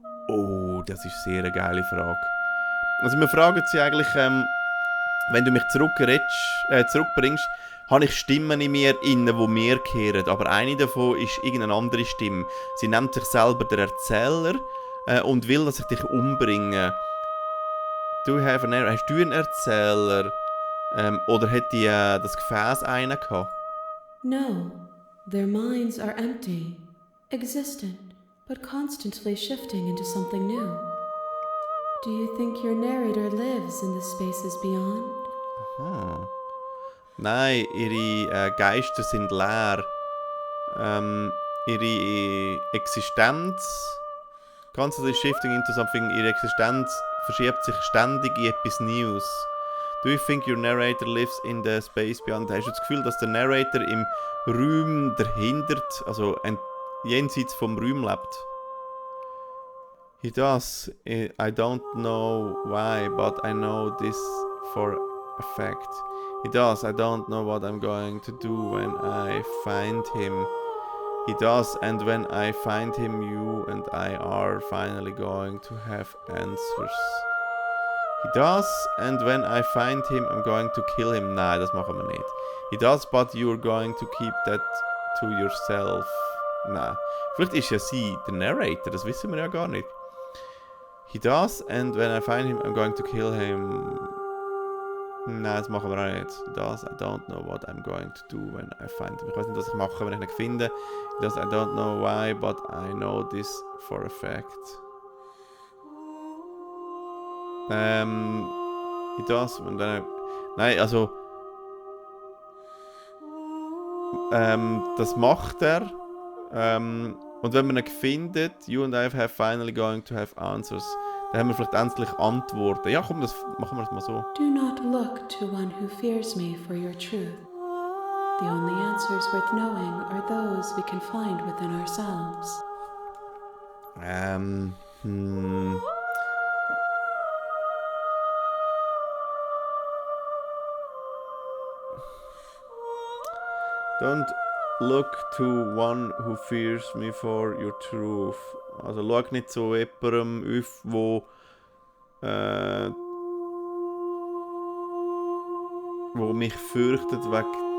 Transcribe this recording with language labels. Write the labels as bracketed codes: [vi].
[de] Oh, das ist sehr eine geile Frage. Also wir fragen sie eigentlich, wenn du mich zurückbringst, habe ich Stimmen in mir inne, die mir kehren. Aber eine davon ist irgendeine andere Stimme. Sie nennt sich selber der Erzähler und will, dass ich dich umbringe. Hast du einen Erzähler? Oder hat die das Gefäß einen gehabt? [en] No, their minds are empty, existent, but constantly shifting into something new. Do you think your narrator lives in the spaces beyond? Aha. [de] Nein, ihre Geister sind leer. Ihre Existenz, [en] constantly shifting into something, [de] ihre Existenz verschiebt sich ständig in etwas Neues. [en] Do you think your narrator lives in the space beyond? [de] Hast du das Gefühl, dass der Narrator im Raum dahinter, also jenseits vom Raum lebt? [en] He does. I don't know why, but I know this for a fact. He does. I don't know what I'm going to do when I find him. He does, and when I find him, you and I are finally going to have answers. He does, and when I find him, I'm going to kill him. [de] Nein, das machen wir nicht. [en] He does, but you're going to keep that to yourself. [de] Nein. Vielleicht ist ja sie der Narrator, das wissen wir ja gar nicht. [en] He does, and when I find him, I'm going to kill him. [de] Nein, das machen wir auch nicht. [en] He does, I don't know what I'm going to do when I find him. [de] Ich weiß nicht, was ich mache, wenn ich ihn finde. [en] He does, I don't know why, but I know this for a fact. He does, [de] und dann... Nein, also... das macht er. Und wenn man ihn findet, [en] you and I have finally going to have answers. [de] Dann haben wir vielleicht endlich Antworten. Ja, komm, das machen wir das mal so. [en] Do not look to one who fears me for your truth. The only answers worth knowing are those we can find within ourselves. Don't look to one who fears me for your truth. [de] Also schau nicht zu jemandem auf, wo mich fürchtet wegen